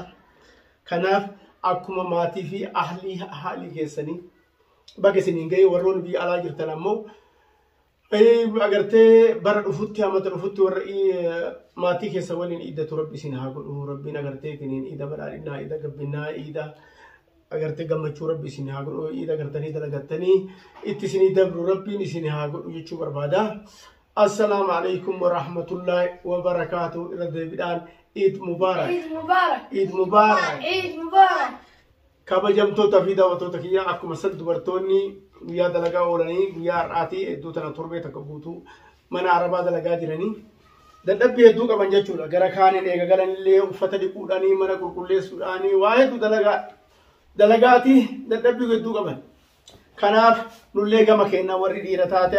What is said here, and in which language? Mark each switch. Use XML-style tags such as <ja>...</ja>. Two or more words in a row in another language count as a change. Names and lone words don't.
<om>Kanaaf akkuma maatii fi ahlii keessanii baga isiniin ga'e warroonni biyya alaa jirtan ammoo agartee bara dhufutti amata dhufutti warra maatii keessa waliin iidatu rabbi isin haa godhu rabbiin agartee ittiin iida badhaadhinaa iida gabbinaa iida agartee gammachuu rabbi isin haa godhu iida agartanii dalagattanii itti isinii dabru rabbiin isin haa godhu jechuu barbaada.</om> <ar>السلام عليكم ورحمة الله وبركاته</ar> <om>ila deebiidhaan</om> <ar>عيد مبارك. عيد مبارك. عيد مبارك. عيد مبارك.</ar> <om>Kabajamtoota fi daawwattoota kiyya akkuma san dubartoonni guyyaa dalagaa oolanii guyyaa har'aatii hedduu tana torbee takka guutuu mana arabaa dalagaa jiranii dadhabbii hedduu qaban jechuudha gara kaaniin eegagalanillee uffata dhiquudhaanii mana qulqulleessuudhaanii waa hedduu dalagaatii dadhabbii hedduu qaban kanaaf nullee gama kennaa warri dhiira taate</om>